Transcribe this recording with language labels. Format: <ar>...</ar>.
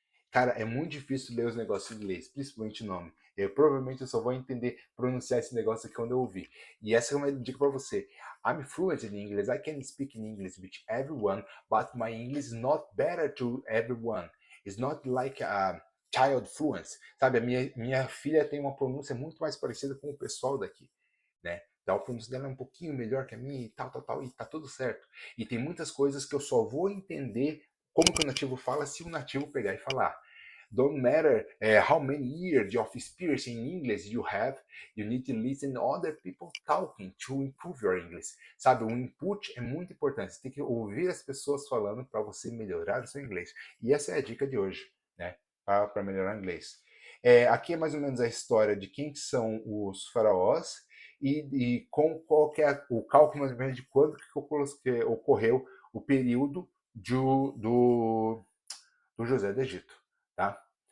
<pt>Cara, é muito difícil ler os negócios em inglês, principalmente o nome. Provavelmente eu só vou entender pronunciar esse negócio aqui quando eu ouvir. E essa é uma dica para você.</pt> <en>I'm fluent in English. I can speak in English with everyone, but my English is not better to everyone. It's not like a child fluency.</en> <pt>Sabe, a minha filha tem uma pronúncia muito mais parecida com o pessoal daqui, né? Então a pronúncia dela é um pouquinho melhor que a minha e tal, e tá tudo certo. E tem muitas coisas que eu só vou entender como que o nativo fala se o nativo pegar e falar.</pt> <en>Don't matter how many years of experience in English you have, you need to listen to other people talking to improve your English.</en> <pt>Sabe, o input é muito importante. Você tem que ouvir as pessoas falando para você melhorar o seu inglês. E essa é a dica de hoje, né? Para melhorar o inglês. Aqui é mais ou menos a história de quem são os faraós e qual que é o cálculo mais ou menos de quando que ocorreu o período do José do Egito, tá?</pt>